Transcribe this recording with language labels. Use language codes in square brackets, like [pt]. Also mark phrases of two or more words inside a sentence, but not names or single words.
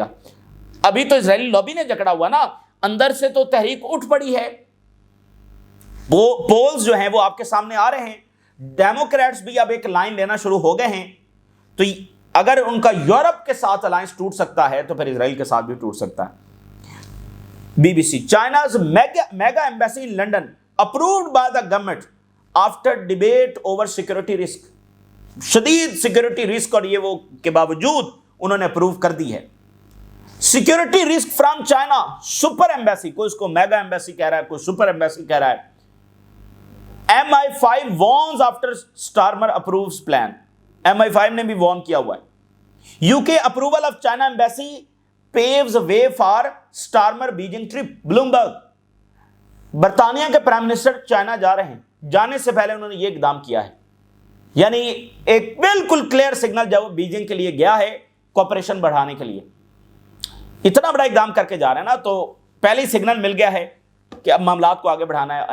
[ur] ابھی تو اسرائیلی لابی نے جکڑا ہوا نا، اندر سے تو تحریک اٹھ پڑی ہے. وہ پولز جو ہیں وہ آپ کے سامنے آ رہے ہیں. ڈیموکریٹس بھی اب ایک لائن لینا شروع ہو گئے ہیں. تو اگر ان کا یورپ کے ساتھ الائنس ٹوٹ سکتا ہے تو پھر اسرائیل کے ساتھ بھی ٹوٹ سکتا ہے. [en] BBC China's mega embassy in London approved by the government after debate over security risk. [ur] شدید [en] security risk [ur] اور یہ وہ کے باوجود انہوں نے اپروو کر دی ہے. [en] security risk from China, super embassy, [ur] کوئی اس کو [en] mega embassy [ur] کہہ رہا ہے، کوئی [en] super embassy [ur] کہہ رہا ہے. [en] MI5 warns after Starmer approves plan. [ur] MI5 نے بھی وارن کیا ہوا ہے. [en] UK approval of China embassy paves way for Starmer Beijing trip. [ur] بلومبرگ، برطانیہ کے [en] prime minister [ur] چائنا جا رہے ہیں، جانے سے پہلے انہوں نے یہ اقدام کیا ہے. یعنی ایک بالکل [en] clear signal [ur] جب وہ بیجنگ کے لیے گیا ہے کوپریشن بڑھانے کے لیے. اتنا بڑا اقدام کر کے جا رہے ہیں نا، تو پہلے ہی سگنل مل گیا ہے کہ اب معاملات کو آگے بڑھانا ہے.